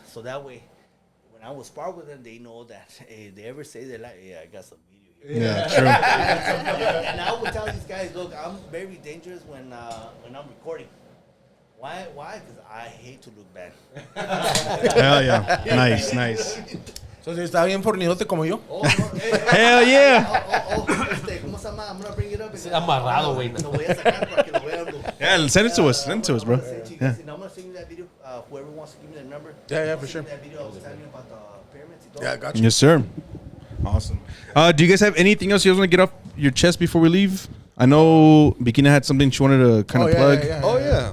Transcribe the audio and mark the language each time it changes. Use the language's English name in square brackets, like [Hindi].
[English] So that way, when I was spar with them, they know that if they ever say they're like, yeah, I got some video. Yeah, true. And I would tell these guys, look, I'm very dangerous when I'm recording. Why? Because I hate to look bad. Hell yeah. Nice. [Spanish] So, ¿está bien fornidote como yo? [English] Hell yeah. [Spanish] ¿Cómo se llama? [English] I'm going to bring it up. [Spanish] Amarrado, güey. Lo voy a sacar para que lo vean. [English] Yeah, send it to us, bro. Yeah. I'm going to send you that video. Whoever wants to give me the number. Yeah, for sure. That video I was telling you about the pyramids. Yeah, I got you. Yes, sir. Awesome. Do you guys have anything else you guys want to get off your chest before we leave? I know Bikina had something she wanted to kind of plug. Yeah.